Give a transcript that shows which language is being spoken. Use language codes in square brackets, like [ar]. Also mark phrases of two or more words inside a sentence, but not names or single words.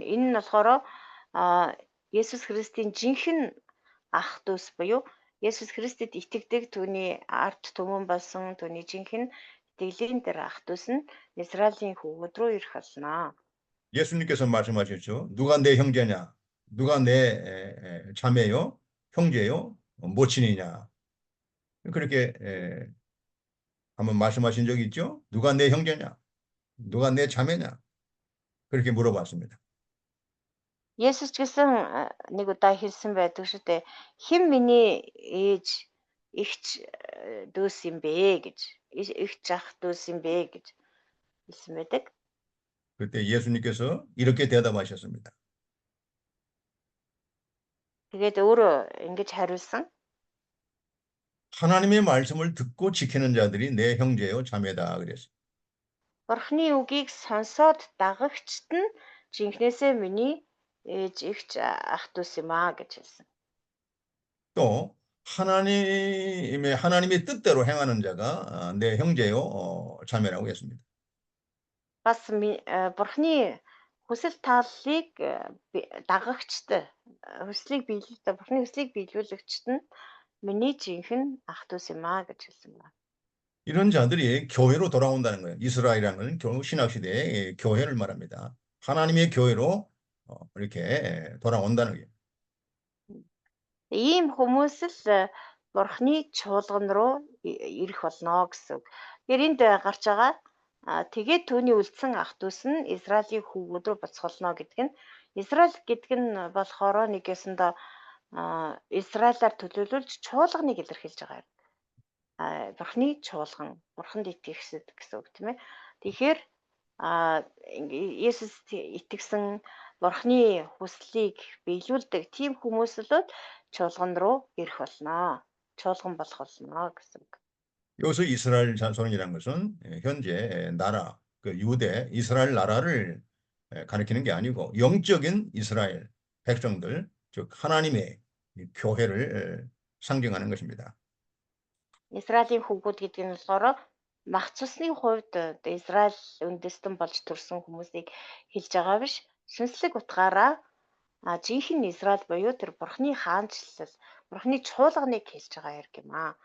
[mn] Энэ нь болохоор Есүс Христийн жинхэнэ ах дүүс буюу Есүс Христэд итгэдэг түүний ард түмэн болсон түүний жинхэнэ итгэлийн дээр ах дүүс нь Израилийн хүүгүүд рүү ирэх болно. [ko] 예수님께서 말씀하셨죠. 누가 내 형제냐? 누가 내 자매요? 형제요? 모친이냐? 그렇게 한번 말씀하신 적이 있죠? 누가 내 형제냐? 누가 내 자매냐? 그렇게 물어봤습니다. [mn] Есүс ч гэсэн нэг удаа хэлсэн байдаг шүү дээ. Хэн миний ээж, эгч дүүс юм бэ гэж. Эгч ах дүүс юм бэ гэж хэлсэн байдаг. [ko] 그때 예수님께서 이렇게 대답하셨습니다. [mn] Тэгээд өөрөө ингэж хариулсан. [ko] 하나님의 말씀을 듣고 지키는 자들이 내 형제요 자매다 그랬어요. [mn] Бурхны үгийг сонсоод дагагчд нь жинхнээсээ миний ээж, эгч ах дүүс юм аа гэж хэлсэн. [ko] 또 하나님의 뜻대로 행하는 자가 내 형제요 자매라고 했습니다. [mn] Бас Бурхны хүсэл тааллыг дагагчд хүслийг биелүүлдэг Бурхны хүслийг биелүүлэгчд нь миний жинхэнэ ах дүүс юм аа гэж хэлсэн байна. [ko] 이런 자들이 교회로 돌아온다는 거예요. 이스라엘이라는 건 신학시대의 교회를 말합니다. 하나님의 교회로 이렇게 돌아온다는 거예요. [mn] Ийм хүмүүс л Бурхны чуулган руу ирэх болно гэсэн үг. Тэгэхээр энд гарч байгаа тэгээд түүний үлдсэн ах дүүс нь Израилийн хүүгүүд рүү буцхолно гэдэг нь Израиль гэдэг нь болохоор нэг ясандаа Израилаар төлөвлөлж чуулганыг илэрхийлж байгаа юм. Бурхны чуулган, Бурханд итгэгчд гэсэн үг тийм ээ. Тэгэхээр Есүс итгэсэн Бурхны хүслийг биелүүлдэг тийм хүмүүс л чуулган руу ирэх болно. чуулган болох болно гэсэн үг. [ko] 여기서 이스라엘 자손이라는 것은 현재 나라, 그 유대, 이스라엘 나라를 가리키는 게 아니고 영적인 이스라엘 백성들, 즉 하나님의 교회를 상징하는 것입니다. [mn] Израилийн хүүгүүд гэдэг нь болохоор мах цусны хувьд Израиль үндэстэн болж төрсэн хүмүүсийг хэлж байгаа биш. Сүнслэг утгаараа жинхэнэ Израиль буюу тэр Бурхны хаанчлал, Бурхны чуулганыг хэлж байгаа хэрэг юм аа.